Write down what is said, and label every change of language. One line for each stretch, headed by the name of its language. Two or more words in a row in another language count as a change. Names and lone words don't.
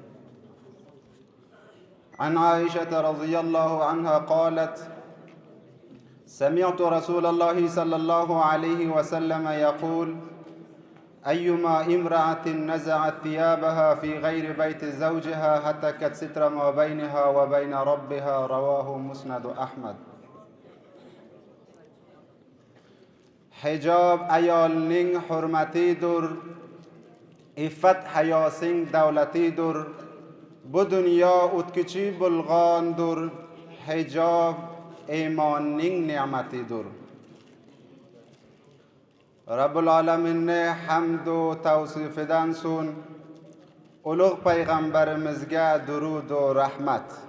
Arabic: عن عائشة رضي الله عنها قالت: سمعت رسول الله صلى الله عليه وسلم يقول: أيما امرأة نزعت ثيابها في غير بيت زوجها هتكت ستر ما بينها وبين ربها. رواه مسند أحمد.
Uzbek: حجاب ayolning hurmatidir, iffat hayosing davlatidir. Bu dunyo o'tkichi bo'lgandir. Hijob iymonning ne'matidir. Rabbul Alaminni hamd va tavsifidan so'ng ulug' payg'ambarimizga durud va rahmat.